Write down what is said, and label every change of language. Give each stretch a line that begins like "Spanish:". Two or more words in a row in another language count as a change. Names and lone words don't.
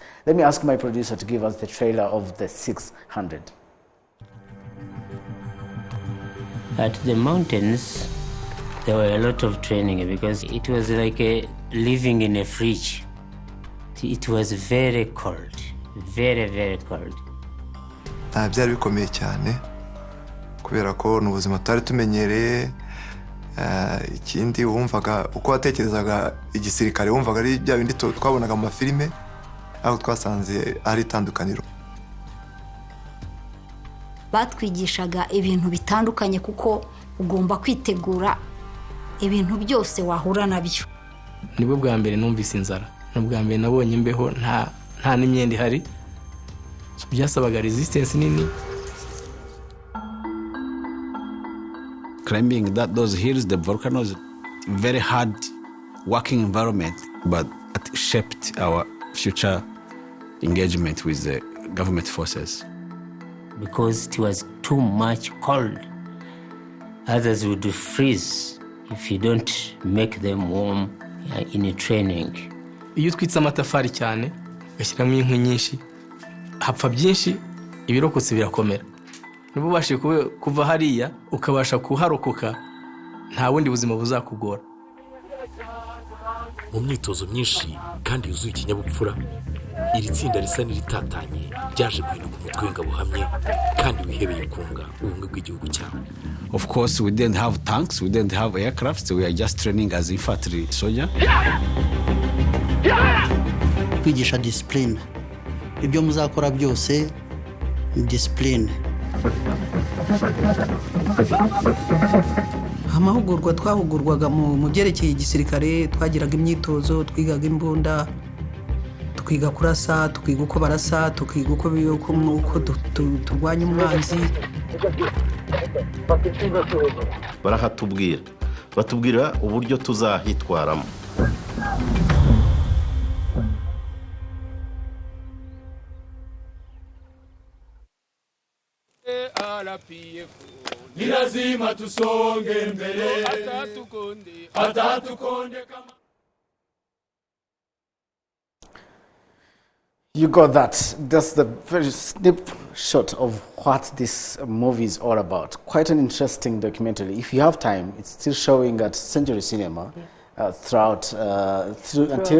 English: Let me ask my producer to give us the trailer of the 600. At the mountains, there were a lot of training because it was like living in a fridge. It was very cold. Very, very cold.
Kinyarwanda: Byari bikomeye cyane kubera ko n'ubuzima tutari tumenyereye. Ikindi wumvaga uko watekerezaga igisirikare wumvaga ari bya bindi twabonaga mu mafilime, aho twasanze ari itandukaniro. Batwigishaga ibintu bitandukanye kuko ugomba kwitegura ibintu byose wahura nabyo. Nibwo bwa mbere numvise inzara, n'ubwa mbere nabonye imbeho nta n'imyenda ihari. Byasabaga resistance nini.
English: Climbing those hills, the volcanoes, very hard working environment, but it shaped our future engagement with the government forces. Because it was too much cold. Others would freeze if you don't make them warm in training.
Kinyarwanda: Iyo twitse amatafari cyane, gashyiramo inkwi nyinshi, hapfa byinshi, ibirokotse birakomera. Nubu bashe kuva hariya ukabasha kuharokoka, nta wundi buzima buzakugora. Mu myitozo myinshi kandi yuzuye ikinyabupfura, iri tsinda risa n'iritatanye ryaje guhinduka umutwe w'ingabuhamye kandi wihebeye kunga ubumwe bw'igihugu cyabo.
English: Of course, we didn't have tanks, we didn't have aircraft, so we are just training as infantry soldier.
Kinyarwanda: Kwigisha discipline. Ibyo muzakora byose discipline. Amahugurwa twahugurwaga mu byerekeye igisirikare, twagiraga imyitozo, twigaga imbunda, tukiga kurasa, tukiga uko barasa, tukiga uko turwanya umwanzi. barahatubwira batubwira uburyo tuzahitwaramo.
Swahili: Ni lazima tusonge mbele hata tukonde kama.
English: You got that. That's the very snapshot of what this movie is all about. Quite an interesting documentary. If you have time, it's still showing at Century Cinema throughout until